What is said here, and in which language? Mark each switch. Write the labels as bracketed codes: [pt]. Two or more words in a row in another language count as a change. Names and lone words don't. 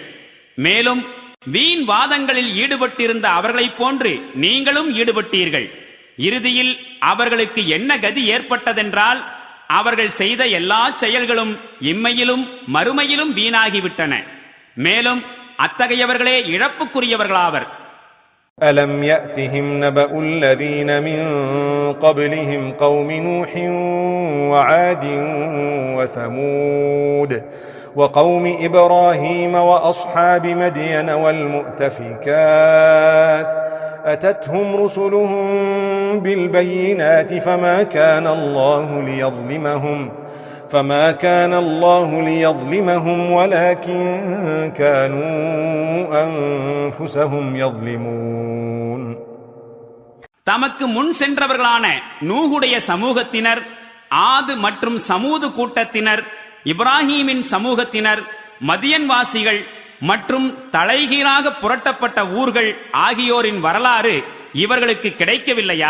[ta] மேலும் வீண் வாதங்களில் ஈடுபட்டிருந்த அவர்களைப் போன்று நீங்களும் ஈடுபட்டீர்கள். இறுதியில் அவர்களுக்கு என்ன கதி ஏற்பட்டதென்றால் அவர்கள் செய்த எல்லா செயல்களும் இம்மையிலும் மறுமையிலும் வீணாகிவிட்டன. மேலும் அத்தகையவர்களே இழப்புக்குரியவர்களாவர். [ar] ألم يأتهم نبأ الذين من قبلهم قوم نوح وعاد وثمود وقوم إبراهيم وأصحاب مدين والمؤتفكات أتتهم رسلهم بالبينات فما كان الله ليظلمهم ولكن كانوا أنفسهم يظلمون. [ta] தமக்கு முன் சென்றவர்களான நூஹுடைய சமூகத்தினர், ஆது மற்றும் சமூது கூட்டத்தினர், இப்ராஹீமின் சமூகத்தினர், மதியன்வாசிகள் மற்றும் தலைகீழாக புரட்டப்பட்ட ஊர்கள் ஆகியோரின் வரலாறு இவர்களுக்கு கிடைக்கவில்லையா?